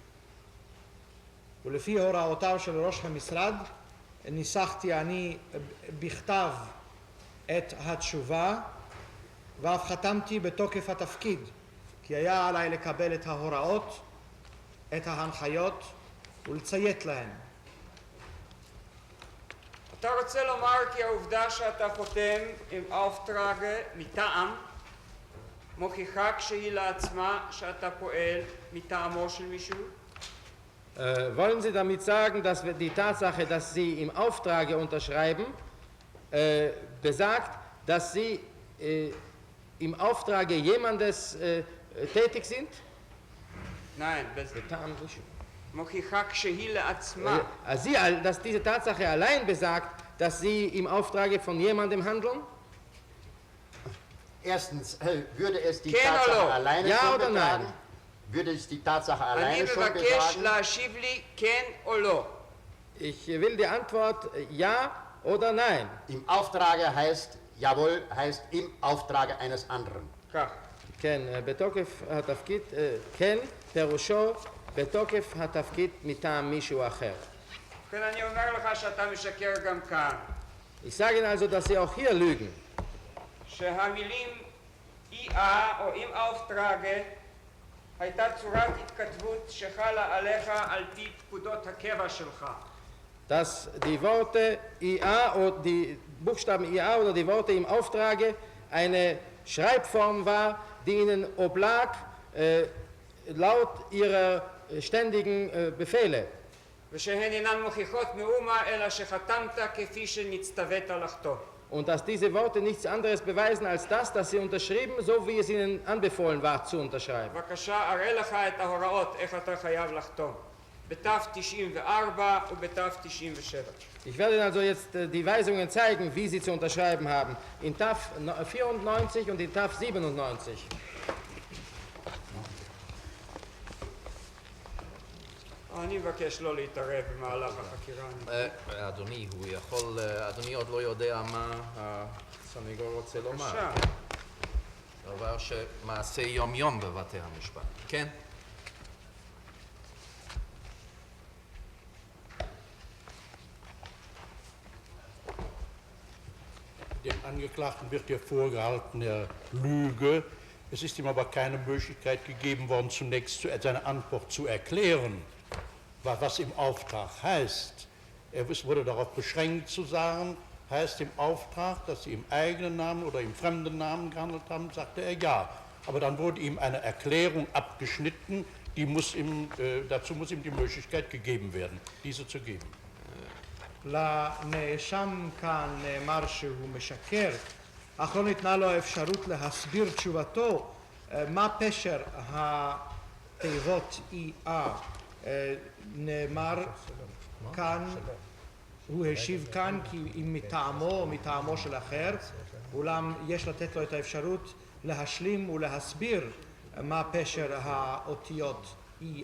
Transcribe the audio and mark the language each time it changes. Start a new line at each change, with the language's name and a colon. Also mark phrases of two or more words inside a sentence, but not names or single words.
Hebrew: ולפי הוראותיו של ראש המשרד ניסחתי אני בכתב את התשובה ואף חתמתי בתוקף התפקיד, כי היה עליי לקבל את ההוראות, את ההנחיות ולציית להן. אתה רוצה לומר כי העובדה שאתה חותם עם auftrage מטעם מוכיחה כשהיא לעצמה שאתה פועל מטעמו של מישהו?
German: Wollen Sie damit sagen, dass die Tatsache, dass Sie im Auftrage unterschreiben, besagt, dass Sie im Auftrage jemandes tätig sind? Nein,
Hebrew: מוכיחה כשהיא לעצמה.
German: Dass diese Tatsache allein besagt, dass Sie im Auftrage von jemandem handeln? Erstens, würde es die Tatsache alleine ja schon oder betragen? nein? Würde es die Tatsache alleine schon
Hebrew: אני מבקש
German: betragen?
Hebrew: להשיב לי כן או לא.
German: Ich will die Antwort ja oder nein. Im Auftrage heißt, jawohl, heißt im Auftrage eines anderen.
Hebrew: כך. כן, בתוקף התפקיד, כן, פירושו בתוקף התפקיד מטעם מישהו אחר. כן, אני אומר לך שאתה משקר גם כאן.
German: Ich sage Ihnen also, dass Sie auch hier lügen.
Hebrew: שהמילים IA או עם auftrage הייתה צורת התכתבות שחלה עליך על פי פקודות הקבע שלך.
German: Dass die Worte IA oder die Buchstaben IA oder die Worte im Auftrage eine Schreibform war, die ihnen oblag, laut ihrer ständigen Befehle.
Hebrew: ושהן אינן מוכיחות מאומה אלא שחתמת כפי שנצטווית לחתום.
German: Und dass diese Worte nichts anderes beweisen als das, dass sie unterschrieben, so wie es ihnen anbefohlen war zu unterschreiben.
Hebrew: בבקשה, אראה לך את ההוראות איך אתה חייב לחתום. בתו-94 ובתו-97.
German: Ich werde Ihnen also jetzt die Weisungen zeigen, wie Sie zu unterschreiben haben. In TAF 94 und in TAF 97.
Hebrew: אני מבקש לא להתערב במהלך החקירה. אדוני, הוא יכול, אדוני עוד לא יודע מה הסניגור רוצה לומר. בבקשה. דבר שמעשה יום-יום בבתי המשפט. כן?
German: Dem Angeklagten wird hier vorgehalten, er lüge. Es ist ihm aber keine Möglichkeit gegeben worden, zunächst seine Antwort zu erklären, was im Auftrag heißt. Er wurde darauf beschränkt zu sagen, heißt im Auftrag, dass Sie im eigenen Namen oder im fremden Namen gehandelt haben, sagte er ja. Aber dann wurde ihm eine Erklärung abgeschnitten, dazu muss ihm die Möglichkeit gegeben werden, diese zu geben.
Hebrew: לנאשם כאן נאמר שהוא משקר, אך לא ניתנה לו האפשרות להסביר תשובתו מה פשר התיבות ER. נאמר כאן, הוא השיב כאן כי אם מטעמו או מטעמו של אחר, אולם יש לתת לו את האפשרות להשלים ולהסביר מה פשר האותיות ER.